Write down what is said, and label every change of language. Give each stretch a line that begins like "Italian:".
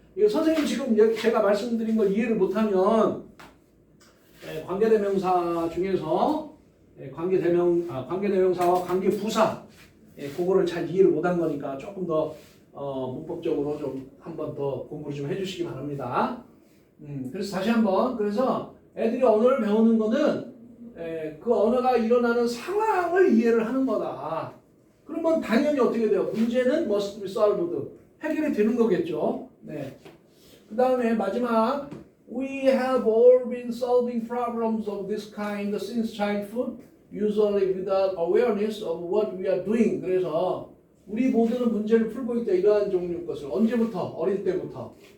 Korean: 이거 선생님 지금 제가 말씀드린 걸 이해를 못하면 관계대명사 중에서 관계대명사와 관계부사 그거를 잘 이해를 못한 거니까 조금 더 문법적으로 좀 한 번 더 공부를 좀 해주시기 바랍니다. 그래서 다시 한번 그래서 애들이 언어를 배우는 거는 그 언어가 일어나는 상황을 이해를 하는 거다. 그러면 당연히 어떻게 돼요? 문제는
English: must be solved
Korean: 해결이 되는 거겠죠. 그 다음에 마지막
English: We have all been solving problems of this kind since childhood, usually without awareness of what we are doing.
Korean: 그래서 우리 모두는 문제를 풀고 있다. 이러한 종류의 것을 언제부터? 어릴 때부터.